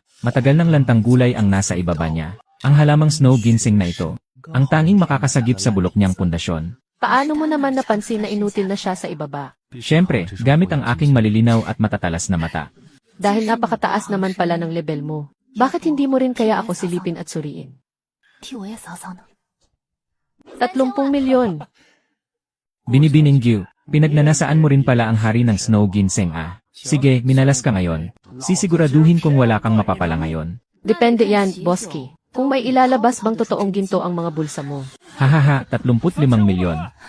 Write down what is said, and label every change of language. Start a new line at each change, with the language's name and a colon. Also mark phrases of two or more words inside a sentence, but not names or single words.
Filipino: Matagal ng lantang gulay ang nasa ibaba niya. Ang halamang Snow Ginseng na ito, ang tanging makakasagip sa bulok niyang pundasyon. Paano mo naman napansin na inutil na siya sa ibaba? Siyempre, gamit ang aking malilinaw at matatalas na mata. Dahil napakataas naman pala ng level mo. Bakit hindi mo rin kaya ako silipin at suriin?
Chinese: 替我也扫扫呢。
Filipino: 30 milyon. Binibining Gyu, pinagnanasaan mo rin pala ang hari ng Snow Ginseng ah. Sige, minalas ka ngayon. Sisiguraduhin kong wala kang mapapala ngayon. Depende yan, Boski. Kung may ilalabas bang totoong ginto ang mga bulsa mo. Hahaha, 35 milyon.